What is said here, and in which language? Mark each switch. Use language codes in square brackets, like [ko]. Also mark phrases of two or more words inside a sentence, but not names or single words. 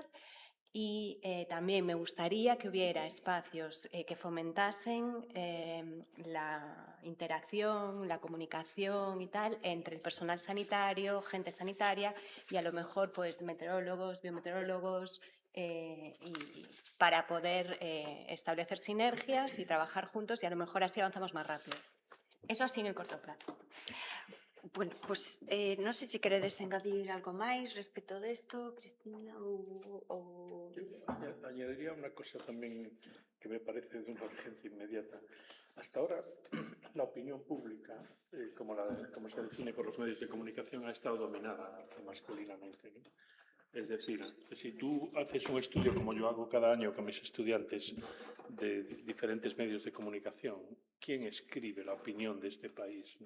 [es] Y también me gustaría que hubiera espacios que fomentasen la interacción, la comunicación y tal entre el personal sanitario, gente sanitaria y a lo mejor pues meteorólogos, biometeorólogos, y para poder establecer sinergias y trabajar juntos y a lo mejor así avanzamos más rápido. Eso así en el corto plazo. [gl] Bueno, pues non sei se queredes engadir algo máis respecto desto, Cristina, ou... [es] Yo añadiría una cosa también que me parece de una urgencia inmediata. Hasta ahora, la opinión pública, como se define por los medios de comunicación, ha estado dominada masculinamente, ¿no? Es decir, si tú haces un estudio como yo hago cada año con mis estudiantes de diferentes medios de comunicación, ¿quién escribe la opinión de este país, ¿no?